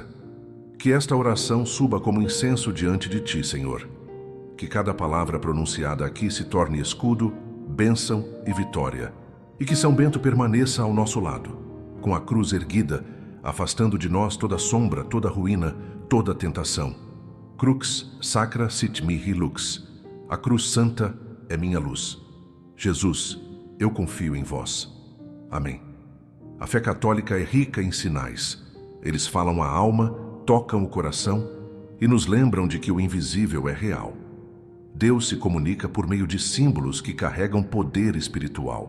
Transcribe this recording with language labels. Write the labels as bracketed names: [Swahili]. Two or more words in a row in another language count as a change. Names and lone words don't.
[Portuguese] Que esta oração suba como incenso diante de Ti, Senhor. Que cada palavra pronunciada aqui se torne escudo, bênção e vitória. E que São Bento permaneça ao nosso lado, com a cruz erguida, afastando de nós toda sombra, toda ruína, toda tentação. [Latin] Crux sacra sit mihi lux. [Portuguese] A cruz santa é minha luz. Jesus, eu confio em vós. Amém. A fé católica é rica em sinais. Eles falam a alma, tocam o coração e nos lembram de que o invisível é real. Deus se comunica por meio de símbolos que carregam poder espiritual.